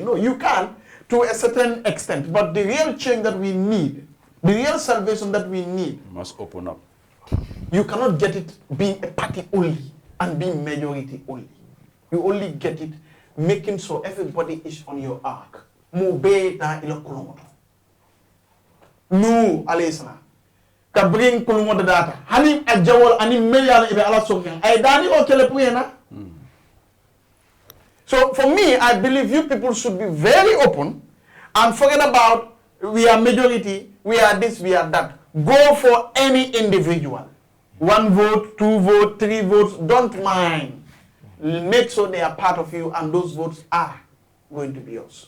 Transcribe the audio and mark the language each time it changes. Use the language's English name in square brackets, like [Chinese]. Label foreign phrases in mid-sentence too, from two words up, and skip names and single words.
[English] No, you can to a certain extent. But the real change that we need, the real salvation that we need, Must open up. you cannot get it being a party only and being majority only. You only get it making sure everybody is on your arc. [Mandingo] Mube na Electoral. No, Alesana. Ka bring kulumo da data. Hani ajawol ani meyala ibe ala sokin. Ay dani o kele puyena. [English] So for me, I believe you people should be very open and forget about we are majority, we are this, we are that. Go for any individual. 1 vote, 2 votes, 3 votes, don't mind. Make sure they are part of you and those votes are going to be yours.